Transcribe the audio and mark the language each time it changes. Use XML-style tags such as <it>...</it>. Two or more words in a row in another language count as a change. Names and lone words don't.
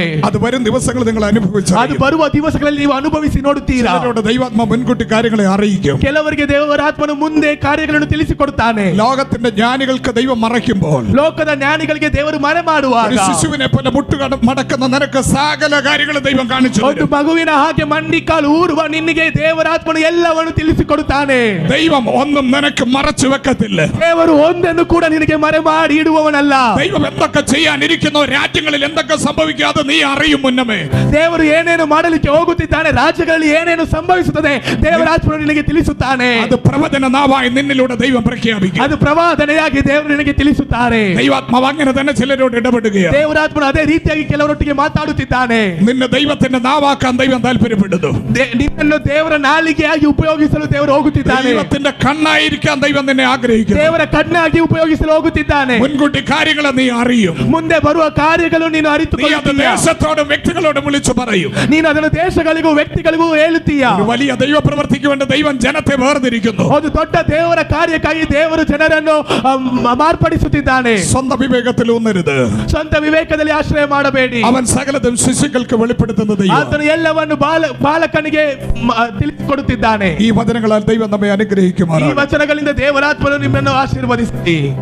<ml>അത് വരും ദിവസങ്ങൾ നിങ്ങൾ</ml> <kn>ಅದು</kn> <ml>അനുഭവിച്ചു.</ml> <kn>ಬರುವ ದಿವಸಗಳಲ್ಲಿ ನೀವು ಅನುಭವಿಸಿ ನೋಡುತ್ತೀರಾ.</kn> <ml>ചിലരോട് ദൈവാത്മ മുൻകൂട്ടി കാര്യങ്ങളെ അറിയിക്കും.</ml> <kn>ಕೆಲವರಿಗೆ ದೇವರ ಆತ್ಮನು ಮುಂದೆ ಕಾರ್ಯಗಳನ್ನು ತಿಳಿಸಿಕೊಡುತ್ತಾನೆ.</kn> <ml>ലോകത്തിന്റെ ജ്ഞാനികൾക്ക് ദൈവം മറയ്ക്കുമ്പോൾ,</ml> <kn>ಲೋಕದ ಜ್ಞಾನಿಗಳಿಗೆ ದೇವರು ಮರೆ</kn> <ml>ഒരു</ml> <kn>ಮಾಡುವಾಗ,</kn> <ml>ശിശുവിനെ പോലെ മടക്കുന്ന നിനക്ക് സകല കാര്യങ്ങളും ദൈവം കാണിച്ചു</ml> <kn>ಒಂದು</kn> <ml>തരും.</ml> <kn>ಮಗುವಿನ ಹಾಗೆ ಮಂಡಿಕಾಲು ಊರುವ ನಿನ್ನಿಗೆ ದೇವರ ಆತ್ಮನು ಎಲ್ಲವನ್ನು ತಿಳಿಸಿಕೊಡುತ್ತಾನೆ.</kn> <ml>ദൈവം ഒന്നും നിനക്ക് മറച്ചു വെക്കത്തില്ല.</ml> <kn>ದೇವರು ಒಂದನ್ನು ಕೂಡ ನಿನಗೆ ಮರೆ ಮಾಡಿ ಇಡುವವನಲ್ಲ.</kn> <ml>ദൈവം എന്തൊക്കെ ചെയ്യാനിരിക്കുന്നോ, രാജ്യങ്ങളിൽ എന്തൊക്കെ സംഭവിക്കാതെ നീ അറിയും മുന്നമേ.</ml> <kn>ದೇವರು ಏನೇನು ಮಾಡಲಿಕ್ಕೆ ಹೋಗುತ್ತಿದ್ದಾನೆ, ರಾಜ್ಯಗಳಲ್ಲಿ ಏನೇನು ಸಂಭವಿಸುತ್ತದೆ, ದೇವರ ಆತ್ಮನು ನಿನಗೆ ತಿಳಿಸುತ್ತಾನೆ.</kn> <ml>അത് പ്രവചന നാവായി നിന്നിലൂടെ ദൈവം പ്രഖ്യാപിക്കും.</ml> <kn>ಅದು ಪ್ರವಾದನೆಯಾಗಿ ದೇವರು ನಿನಗೆ ತಿಳಿಸುತ್ತಾರೆ.</kn> <ml>ദൈവാത്മാവ് അങ്ങനെ തന്നെ ചിലരോട് ഇടപെടുകയാണ്.</ml> <kn>ದೇವರಾತ್ಮನು ಅದೇ ರೀತಿಯಾಗಿ ಕೆಲವರೊಟ್ಟಿಗೆ ಮಾತಾಡುತ್ತಿದ್ದಾನೆ.</kn> <ml>നിന്നെ ദൈവത്തിന്റെ നാവാക്കാൻ ദൈവം താല്പര്യപ്പെടുന്നു.</ml> <kn>ನಿನ್ನನ್ನು ದೇವರ ನಾಲಿಗೆಯಾಗಿ ಉಪಯೋಗಿಸಲು ದೇವರು ಹೋಗುತ್ತಿದ್ದಾನೆ.</kn> <ml>ദൈവത്തിന്റെ കണ്ണായിരിക്കാൻ ദൈവം നിന്നെ ആഗ്രഹിക്കുന്നു.</ml> <kn>ದೇವರ ಕಣ್ಣಾಗಿ ಉಪಯೋಗಿಸಲು ಹೋಗುತ್ತಿದ್ದಾನೆ.</kn> <ml>മുൻകൂട്ടി കാര്യങ്ങളെ നീ അറിയും.</ml> <kn>ಮುಂದೆ ಬರುವ ಕಾರ್ಯಗಳು ನೀನು</kn> <ml>നീ അത്</ml> <kn>ಅರಿತುಕೊಳ್ಳುತ್ತೀಯ.</kn> <ml>ദേശത്തോടും വ്യക്തികളോടും വിളിച്ചു പറയും.</ml> <kn>ನೀನು ಅದನ್ನು ದೇಶಗಳಿಗೂ ವ್ಯಕ್ತಿಗಳಿಗೂ ಹೇಳುತ್ತೀಯ.</kn> <ml>ഒരു വലിയ ദൈവ പ്രവർത്തിക്ക് വേണ്ടി ദൈവം ജനത്തെ വേർതിരിക്കുന്നു.</ml> <kn>ಒಂದು ದೊಡ್ಡ ದೇವರ ಕಾರ್ಯಕ್ಕಾಗಿ ದೇವರು ಜನರನ್ನು ಮಾರ್ಪಡಿಸುತ್ತಿದ್ದಾನೆ.</kn> <ml>സ്വന്തം വിവേകത്തിൽ ഊന്നരുത്.</ml> <kn>ಸ್ವಂತ ವಿವೇಕದಲ್ಲಿ ಆಶ್ರಯ ಮಾಡಬೇಡಿ.</kn> <ml>അവൻ സകലതും ശിശുക്കൾക്ക് വെളിപ്പെടുത്തുന്ന ദൈവം.</ml> <kn>ಆತನು ಎಲ್ಲವನ್ನು ಬಾಲಕನಿಗೆ ತಿಳಿಸಿಕೊಡುತ್ತಿದ್ದಾನೆ.</kn> <ml>ഈ വചനങ്ങളാൽ ദൈവം നമ്മെ</ml> <kn>ಈ</kn> <ml>അനുഗ്രഹിക്കുമാറാകട്ടെ.</ml> <kn>ವಚನಗಳಿಂದ ದೇವರಾತ್ಮನು ನಿಮ್ಮನ್ನು ಆಶೀರ್ವದಿಸಿ.</kn>